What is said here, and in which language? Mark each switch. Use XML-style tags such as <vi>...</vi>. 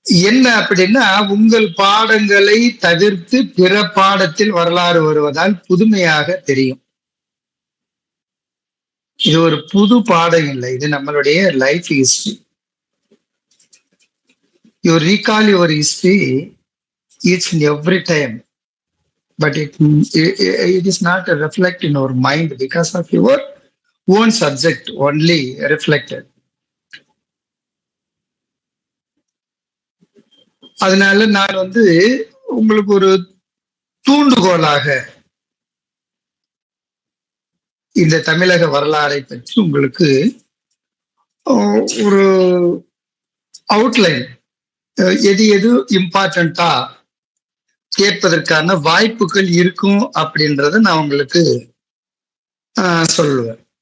<ta>என்ன அப்படின்னா, உங்கள் பாடங்களை தவிர்த்து பிற பாடத்தில் வரலாறு வருவதால் புதுமையாக தெரியும். இது ஒரு புது பாடம் இல்லை, இது நம்மளுடைய life history.</ta> <en>You recall your history each and every time, but it is not reflected in our mind because of your own subject only reflected.</en> <ta>அதனால நான் உங்களுக்கு ஒரு தூண்டுகோலாக இந்த தமிழக வரலாறை பற்றி உங்களுக்கு ஒரு அவுட்லைன், எது எது இம்பார்ட்டண்டா கேட்பதற்கான வாய்ப்புகள் இருக்கும் அப்படின்றத நான் உங்களுக்கு சொல்லுவேன்.</ta>